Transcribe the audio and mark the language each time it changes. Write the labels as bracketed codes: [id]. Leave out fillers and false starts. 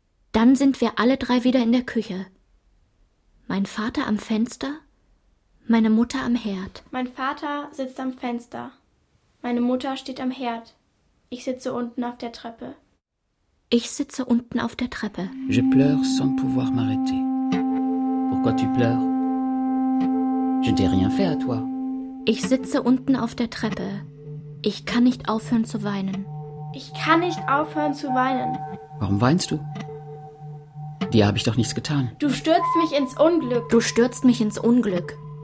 [de] Dann sind wir alle drei wieder in der Küche. Mein Vater am Fenster, meine Mutter am Herd. Mein Vater sitzt am Fenster, meine Mutter steht am Herd. Ich sitze unten auf der Treppe. Ich sitze unten auf der Treppe. [fr] Je pleure sans pouvoir m'arrêter. Pourquoi tu pleures? Je ne t'ai rien fait à toi. [de] Ich sitze unten auf der Treppe. Ich kann nicht aufhören zu weinen. Ich kann nicht aufhören zu weinen. Warum weinst du? Dir habe ich doch nichts getan. Du stürzt mich ins Unglück. Du stürzt mich ins Unglück.